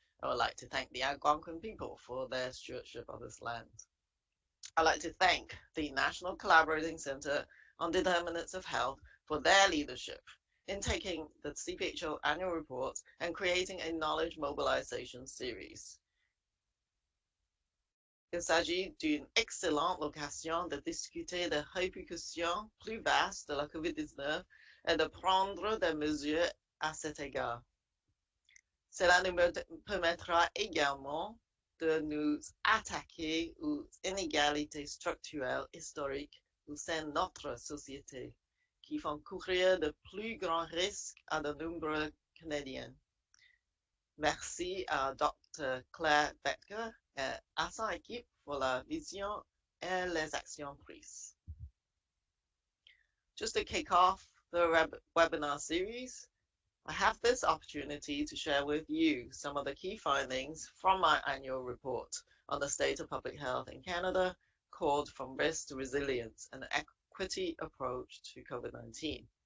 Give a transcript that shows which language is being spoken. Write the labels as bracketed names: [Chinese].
[English] I would like to thank the Algonquin people for their stewardship of this land. I'd like to thank the National Collaborating Center on Determinants of Health for their leadership in taking the CPHO annual report and creating a knowledge mobilization series. [French] Il s'agit d'une excellente occasion de discuter des répercussions plus vastes de la COVID-19 et de prendre des mesures à cet égard. Cela nous permettra également de nous attaquer aux inégalités structurelles historiques au sein de notre société qui font courir de plus grands risques à de nombreux Canadiens. Merci à Dr. Claire Becker et à son équipe pour la vision et les actions prises. [English] Just to kick off the webinar series, I have this opportunity to share with you some of the key findings from my annual report on the state of public health in Canada, called From Risk to Resilience, an Equity Approach to COVID-19.